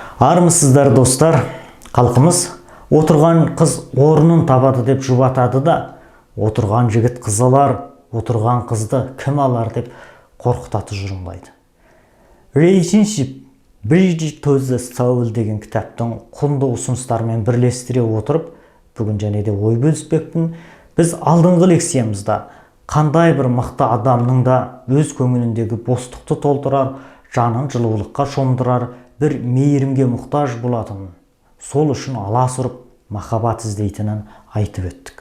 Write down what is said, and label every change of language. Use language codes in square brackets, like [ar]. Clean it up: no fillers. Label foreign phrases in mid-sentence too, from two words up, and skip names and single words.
[kk] Армысыздар достар, халқымыз отырған қыз орнын табады деп жұбатады да, отырған жігіт қыз алар, отырған қызды кім алар деп қорқытаты жұрымбайды. Relationship Bridge to the Soul деген кітаптың құнды ұсыныстарымен бірлестіре отырып, бүгін және де ой бөліспекпін. Біз алдыңғы лекциямызда қандай бір мықты адамның да өз көңіліндегі бостықты толтырар, жанын жылулыққа шомдырар, бір мейірімге мұқтаж болатынын, сол үшін аласұрып махаббат іздейтінін айтып өттік.